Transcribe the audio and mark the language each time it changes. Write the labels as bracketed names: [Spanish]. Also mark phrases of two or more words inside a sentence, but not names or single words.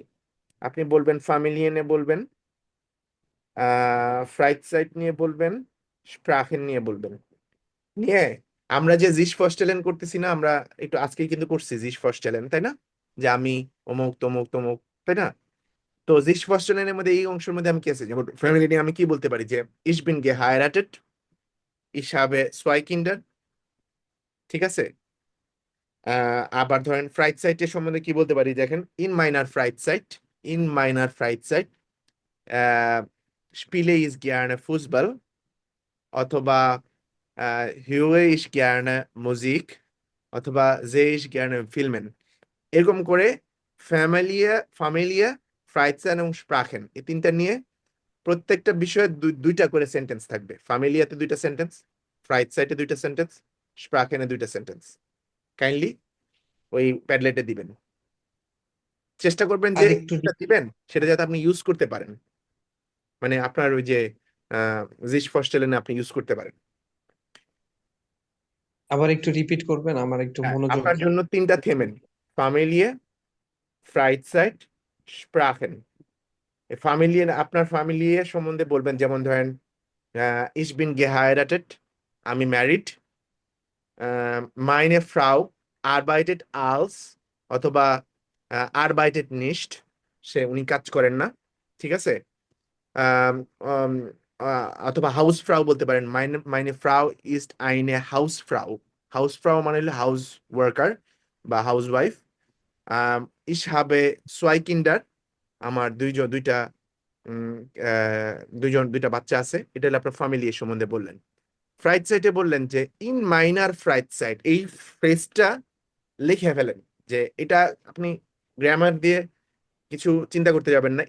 [Bangla] আপনি বলবেন ফ্যামিলিয়ে নিয়ে বলবেন, [German] Freizeit [Bangla] নিয়ে বলবেন, স্প্রাখেন নিয়ে বলবেন। নিয়ে আমরা যে [German] sich vorstellen [Bangla] করতেছি না, আমরা একটু আজকেই কিন্তু করছি [German] sich vorstellen, [Bangla] তাই না? যে আমি অমুক তমুক তমুক, তাই না? তো [German] sich vorstellen [Bangla] মধ্যে এই অংশের মধ্যে আমি কি আছে, যেমন ফ্যামিলি নিয়ে আমি কি বলতে পারি, যে [German] ich bin geheiratet, ich habe zwei Kinder, [Bangla] ঠিক আছে? আবার ধরেন [German] Freizeit [Bangla] সম্বন্ধে কি বলতে পারি, দেখেন [German] in meiner Freizeit spiele ich gerne Fußball, [Bangla] অথবা [German] höre ich gerne Musik, [Bangla] অথবা [German] sehe ich gerne Filmen। [Bangla] এরকম করে ফ্যামিলিয়া, [German] Freizeit [Bangla] এবং স্প্রাখেন, এই 3টা নিয়ে প্রত্যেকটা বিষয়ে দুইটা করে সেন্টেন্স থাকবে। ফ্যামিলিয়াতে 2টা সেন্টেন্স, [German] Freizeit [Bangla] 2টা সেন্টেন্স, স্প্রাখেনে 2টা সেন্টেন্স। কাইন্ডলি ওই প্যাডলেটে দিবেন, চেষ্টা করবেন যে আর একটু যেটা দিবেন সেটা যাতে আপনি ইউজ করতে পারেন, মানে আপনার ওই যে [German] sich vorstellen [Bangla] আপনি ইউজ করতে পারেন। আবার একটু রিপিট করবেন, আমার একটু হ্যাঁ, মনোযোগ। আপনার জন্য 3টা থেমেন, ফ্যামিলিয়ে, [German] Freizeit, [Bangla] স্প্রাখেন। ফ্যামিলিয়ে, আপনার ফ্যামিলিয়ে সম্বন্ধে বলবেন, যেমন ধরেন [German] ich bin geheiratet, [Bangla] আমি ম্যারিড, [German] meine Frau arbeitet als, অথবা arbeitet nicht, [Bangla] উনি কাজ করেন না, ঠিক আছে? আম, আম, অথবা [German] Hausfrau [Bangla] বলতে পারেন, [German] meine Frau ist eine Hausfrau। Hausfrau [Bangla] মানে হলো [English] house worker [Bangla] বা [English] house wife. [German] ich habe zwei Kinder, [Bangla] আমার উম, দুইটা বাচ্চা আছে। এটা হলো আপনার ফ্যামিলি সম্বন্ধে বললেন। [German] Freizeit [Bangla] বললেন যে [German] in meiner Freizeit, [Bangla] এই ফ্রেজটা লিখে ফেলেন, যে এটা আপনি গ্রামার দিয়ে কিছু চিন্তা করতে যাবেন না।